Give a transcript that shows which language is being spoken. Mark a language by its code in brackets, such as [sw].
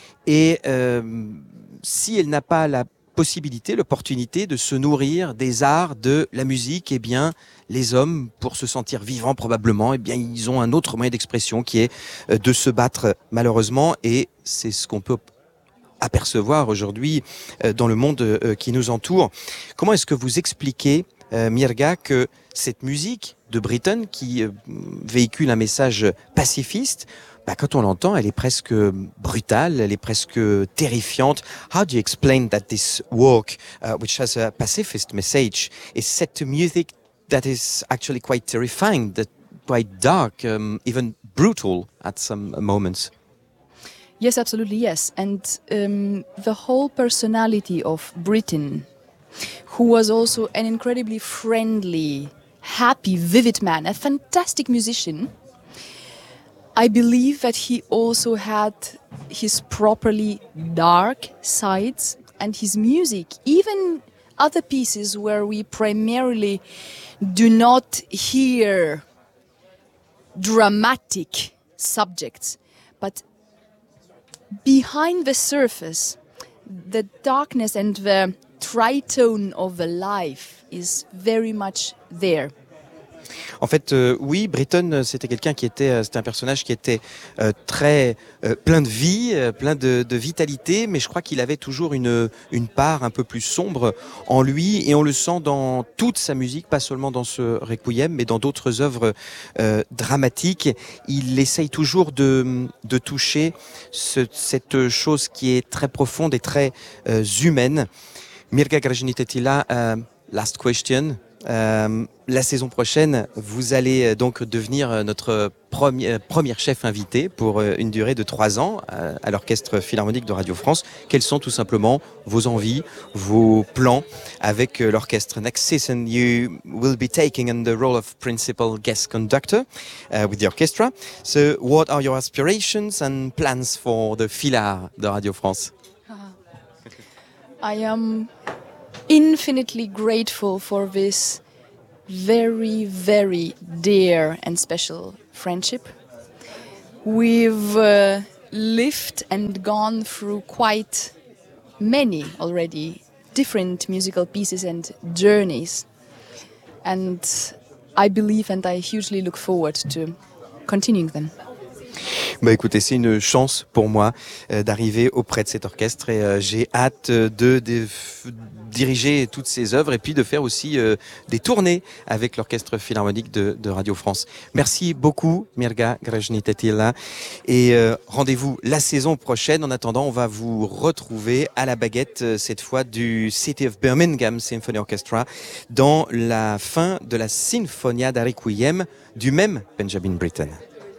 [fr] Et si elle n'a pas la possibilité, l'opportunité de se nourrir des arts, de la musique, et bien les hommes, pour se sentir vivants probablement, et bien ils ont un autre moyen d'expression qui est de se battre malheureusement, et c'est ce qu'on peut apercevoir aujourd'hui dans le monde qui nous entoure. Comment est-ce que vous expliquez, Mirga, que cette musique de Britten, qui véhicule un message pacifiste, quand on l'entend, elle est presque brutale, elle est presque terrifiante. [en] How do you explain that this work, which has a pacifist message, is set to music that is actually quite terrifying, that quite dark, even brutal at some moments? Yes, absolutely, yes. And the whole personality of Britten, who was also an incredibly friendly, happy, vivid man, a fantastic musician, I believe that he also had his properly dark sides, and his music, even other pieces where we primarily do not hear dramatic subjects, but behind the surface, the darkness and the tritone of the life is very much there. [fr] En fait, oui, Britten, c'était quelqu'un qui était, c'était un personnage qui était très plein de vie, plein de vitalité, mais je crois qu'il avait toujours une part un peu plus sombre en lui, et on le sent dans toute sa musique, pas seulement dans ce Requiem, mais dans d'autres œuvres dramatiques. Il essaye toujours de toucher cette chose qui est très profonde et très humaine. Mirga Grajnitetila, [en] last question. [fr] La saison prochaine, vous allez donc devenir notre première chef invité pour une durée de 3 ans à l'Orchestre Philharmonique de Radio France. Quelles sont tout simplement vos envies, vos plans avec l'orchestre? [en] Next season, you will be taking on the role of principal guest conductor with the orchestra. So, what are your aspirations and plans for the Philhar de Radio France? I am infinitely grateful for this very, very dear and special friendship. We've lived and gone through quite many already different musical pieces and journeys. And I believe and I hugely look forward to continuing them. [fr] Bah écoutez, c'est une chance pour moi d'arriver auprès de cet orchestre et j'ai hâte de diriger toutes ces œuvres et puis de faire aussi des tournées avec l'Orchestre Philharmonique de Radio France. Merci beaucoup Mirga Grzhnitetila et rendez-vous la saison prochaine. En attendant, on va vous retrouver à la baguette cette fois du City of Birmingham Symphony Orchestra dans la fin de la Sinfonia d'Requiem du même Benjamin Britten.